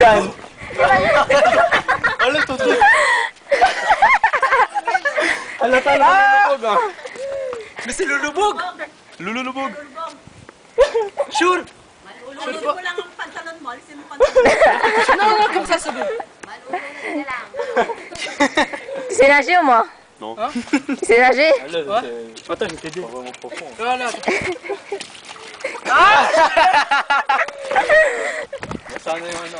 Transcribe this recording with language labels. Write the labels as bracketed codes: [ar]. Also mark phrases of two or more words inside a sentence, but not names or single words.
[fr] Enlève ton truc. Elle a pas là. Mais c'est le lubog. Le lubog. Sure. [tl] Malulo ko lang ang pantalon mo. Alisin mo pantalon. [fr] Non, non, comme ça, c'est bon. [tl] Malulo lang. [fr] Tu sais nager ou moi? Non. Tu sais nager? Attends, je vais t'aider. Pas vraiment profond. Voilà. Ça en est maintenant.